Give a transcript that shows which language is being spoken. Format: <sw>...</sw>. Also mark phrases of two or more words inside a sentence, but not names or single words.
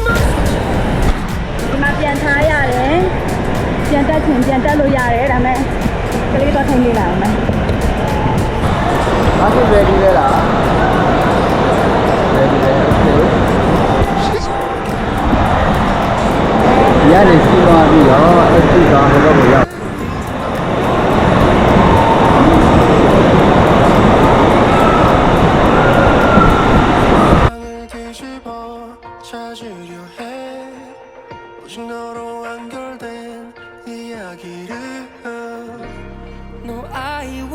<my>ဒီမှာပြန်ထားရတယ်ပြန်တက်ချင်ပြန်တက်လို့ရတယ်ဒါပေမဲ့ကလေးတော့ထိုင်နေလာအောင်မယ် အားဖြင့် ready လဲလား ready လဲ okay ဒီကနေစီးသွားပြီးတော့အဲ့ဒီကဟိုဘက်ကိုရောက်</my> <ko>찾으려 해 오직 너로 완결된 이야기를</ko> <en>No, I</en>